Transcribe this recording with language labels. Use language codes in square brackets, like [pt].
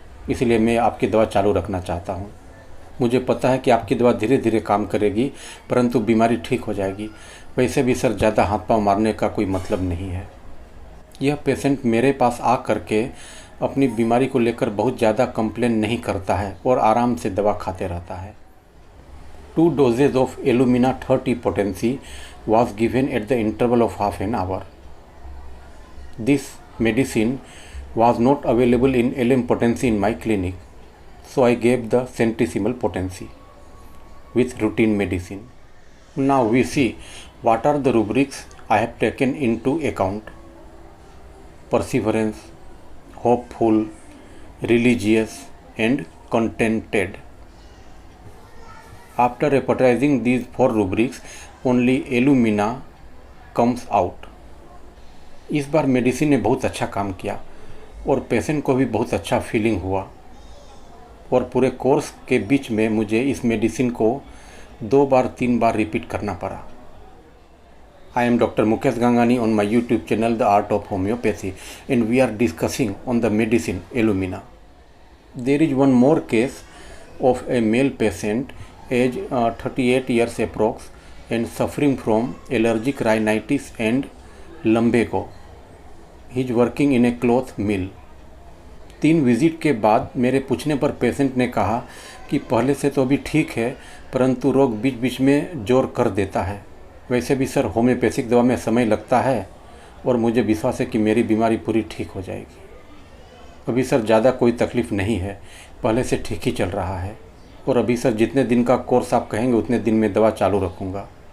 [hi] इसलिए मैं आपकी दवा चालू रखना चाहता हूँ। मुझे पता है कि आपकी दवा धीरे धीरे काम करेगी, परंतु बीमारी ठीक हो जाएगी। वैसे भी सर ज़्यादा हाथ पाँव मारने का कोई मतलब नहीं है। यह पेशेंट मेरे पास आ करके अपनी बीमारी को लेकर बहुत ज़्यादा कंप्लेन नहीं करता है और आराम से दवा खाते रहता है। [en] 2 doses of Illumina 30 potency was given at the interval of half an hour. This medicine was not available in LM potency in my clinic, so I gave the centesimal potency with routine medicine. Now we see what are the rubrics I have taken into account. Perseverance, hopeful, religious and contented. After repertorizing these 4 rubrics, only Illumina comes out. [hi] इस बार medicine ने बहुत अच्छा काम किया और patient को भी बहुत अच्छा फीलिंग हुआ और पूरे कोर्स के बीच में मुझे इस मेडिसिन को 2-3 बार रिपीट करना पड़ा। [en] I am Dr. Mukesh Gangani on my YouTube channel The Art of Homeopathy, and we are discussing on the medicine Illumina. There is one more case of a male patient, age 38 years approx, and suffering from allergic rhinitis and lumbago. He is working in a cloth mill. [hi] 3 visit के बाद मेरे पूछने पर patient ने कहा कि पहले से तो अभी ठीक है, परंतु रोग बीच बीच में जोर कर देता है। वैसे भी सर होम्योपैथिक दवा में समय लगता है और मुझे विश्वास है कि मेरी बीमारी पूरी ठीक हो जाएगी। अभी सर ज़्यादा कोई तकलीफ़ नहीं है, पहले से ठीक ही चल रहा है और अभी सर जितने दिन का कोर्स आप कहेंगे उतने दिन में दवा चालू रखूँगा।